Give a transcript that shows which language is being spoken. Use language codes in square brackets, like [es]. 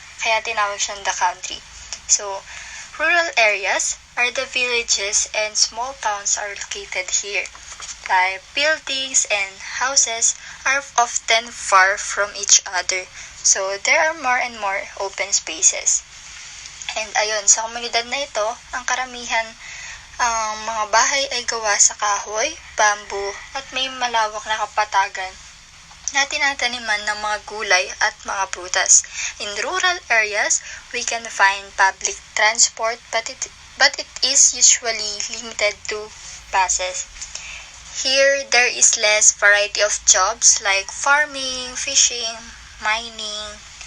[tl] Kaya tinawag siyang [en] the country. So, rural areas are the villages and small towns are located here. Like buildings and houses are often far from each other. So, there are more and more open spaces. [tl] And ayun, sa komunidad na ito, ang karamihan ang mga bahay ay gawa sa kahoy, bamboo, at may malawak na kapatagan na tinataniman ng mga gulay at mga prutas. [en] In rural areas, we can find public transport but it is usually limited to buses. Here, there is less variety of jobs like farming, fishing, mining.